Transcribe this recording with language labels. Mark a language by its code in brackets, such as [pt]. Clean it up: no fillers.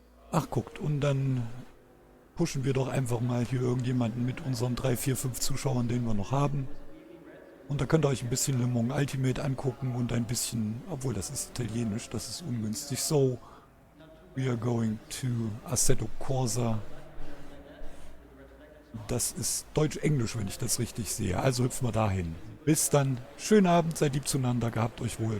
[de] Ach, guckt, und dann pushen wir doch einfach mal hier irgendjemanden mit unseren 3, 4, 5 Zuschauern, den wir noch haben. Und da könnt ihr euch ein bisschen Le Mans Ultimate angucken und ein bisschen, obwohl das ist italienisch, das ist ungünstig. [en] So, we are going to Assetto Corsa. [de] Das ist Deutsch-Englisch, wenn ich das richtig sehe. Also hüpfen wir dahin. Bis dann. Schönen Abend, seid lieb zueinander, gehabt euch wohl.